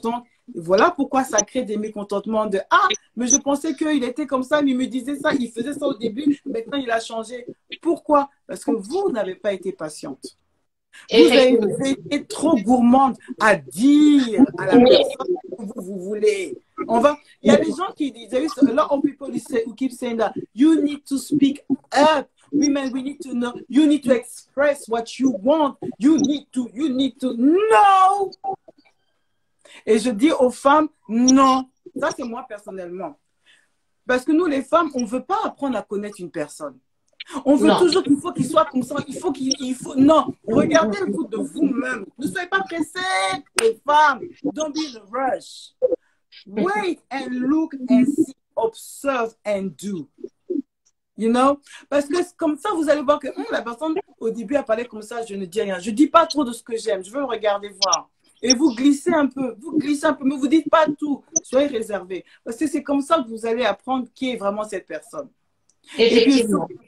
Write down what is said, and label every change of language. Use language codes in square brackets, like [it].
[fr] Donc, voilà pourquoi ça crée des mécontentements de « Ah, mais je pensais qu'il était comme ça, mais il me disait ça, il faisait ça au début, maintenant il a changé. » Pourquoi? Parce que vous n'avez pas été patiente. Vous avez été trop gourmande à dire à la personne que vous voulez. Il y a des gens qui disent, [en] a lot of people who keep saying that you need to speak up. Women, we need to know. You need to express what you want. You need to. No! [fr] Et je dis aux femmes, non. Ça, c'est moi personnellement. Parce que nous, les femmes, on ne veut pas apprendre à connaître une personne. On veut toujours qu'il faut qu'il soit comme ça. Non, regardez le coup de vous-même. Ne soyez pas pressées, les femmes. [en] Don't be in a rush. Wait and look and see, observe and do. You know? [fr] Parce que comme ça, vous allez voir que la personne, au début, elle parlait comme ça, je ne dis rien. Je ne dis pas trop de ce que j'aime. Je veux le regarder voir. Et vous glissez un peu, mais vous ne dites pas tout. Soyez réservés. Parce que c'est comme ça que vous allez apprendre qui est vraiment cette personne. Effectivement.